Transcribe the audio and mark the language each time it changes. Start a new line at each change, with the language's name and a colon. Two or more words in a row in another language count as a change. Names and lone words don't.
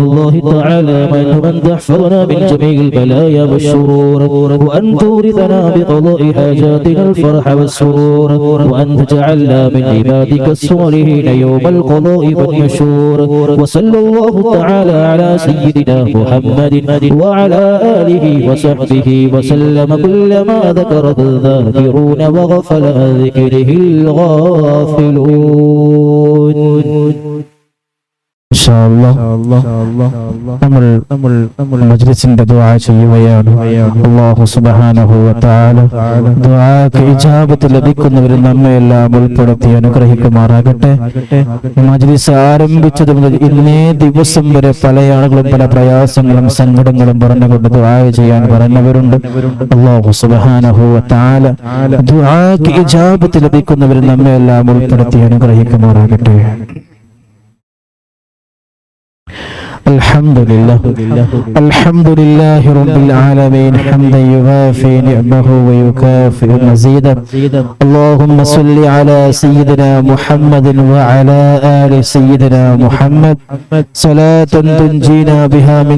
Arabic: الله تعالى عنهم أن تحفظنا من جميع البلايا والشرور وأن تورثنا بقضاء حاجاتنا الفرح والسرور وأن تجعلنا من عبادك الصالحين يوم القضاء والنشور وصلى الله تعالى على سيدنا محمد وعلى آله وصحبه وسلم كلما ذكر الذاكرون وغفل عن ذكره الغافلون.
Malayalam: നമ്മൾ മജ്ലിസിന്റെ ദുആ ചെയ്യുകയാണ്. അല്ലാഹു
Arabic: سبحانه وتعالى
Malayalam: ദുആക്ക് ഇജാബത്ത് ലഭിക്കുന്നവരിൽ നമ്മയെല്ലാം ഉൾപ്പെടുത്തി അനുഗ്രഹിക്കുമാറാകട്ടെ. മജ്ലിസ് ആരംഭിച്ചത് മുതൽ ഇന്നേ ദിവസം വരെ പല ആളുകളും പല പ്രയാസങ്ങളും സങ്കടങ്ങളും പറഞ്ഞുകൊണ്ട് ദുആ ചെയ്യാൻ പറഞ്ഞവരുണ്ട്. അല്ലാഹു
Arabic: سبحانه وتعالى
Malayalam: ദുആക്ക് ഇജാബത്ത് ലഭിക്കുന്നവരിൽ നമ്മയെല്ലാം ഉൾപ്പെടുത്തി അനുഗ്രഹിക്കുമാറാകട്ടെ.
Arabic: الحمد لله رب العالمين حمدا يوافي نعمه ويكافئ مزيدا. اللهم صل على سيدنا محمد وعلى آل سيدنا محمد صلاة تنجينا بها من